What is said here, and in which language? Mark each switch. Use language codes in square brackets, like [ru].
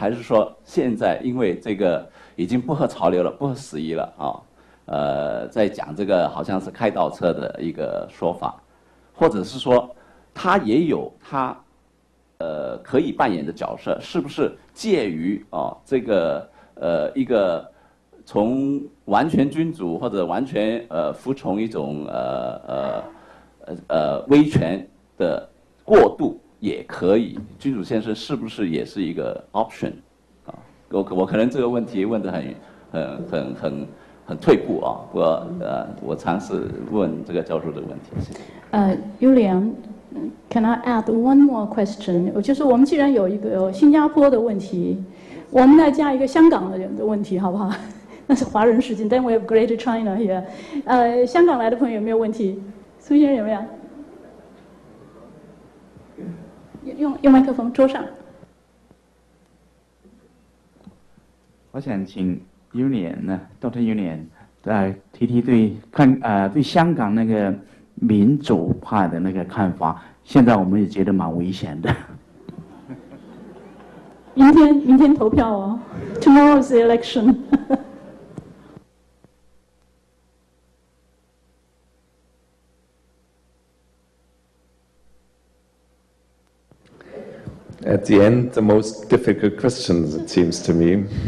[zh] 还是说现在因为这个已经不合潮流了，不合时宜了在讲这个好像是开倒车的一个说法，或者是说他也有他可以扮演的角色，是不是介于这个一个从完全君主或者完全服从一种威权的过渡也可以？君主宪政是不是也是一个 option 我可能这个问题问得很退步不过我尝试问这个教授的问题。 [en] Julian, can I add one more question? [zh] 就是我们既然有一个新加坡的问题，我们再加一个香港的问题，好不好？那是华人世界。 [en] Then we have Greater China here. [zh] 香港来的朋友有没有问题？苏先生有没有？用麦克风，桌上。我想请 Julian 呢 ，Dr. Julian 提提对香港那个民主派的那个看法，现在我们也觉得蛮危险的。明天投票哦 ， [en] Tomorrow's the election at the end, the most difficult questions, it seems to me.